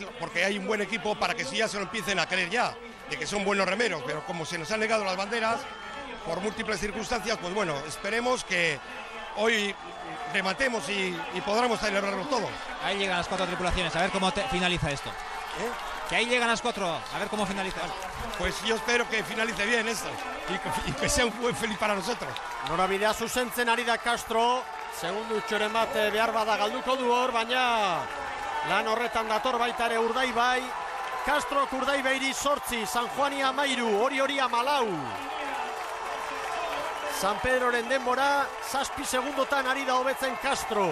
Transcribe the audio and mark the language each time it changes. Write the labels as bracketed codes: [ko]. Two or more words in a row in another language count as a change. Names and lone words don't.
[es] Porque hay un buen equipo para que si ya se lo empiecen a creer ya, de que son buenos remeros, pero como se nos han negado las banderas por múltiples circunstancias, pues bueno, esperemos que hoy rematemos y podamos celebrarlo todo. Ahí llegan las 4 tripulaciones, a ver cómo finaliza esto. Que ahí llegan las 4, a ver cómo finaliza. Pues yo espero que finalice bien esto y que sea un buen feliz para nosotros. [eu] Norabidea zuzentzen ari da Castro, segundu txoren bat behar bada galduko du hor, baina lan horretan dator baita ere Urdaibai. Castrok Urdaibairi 8, San Juani 13, Orio 14. San Pedroren denbora, 7 segundotan ari da hobetzen Castro.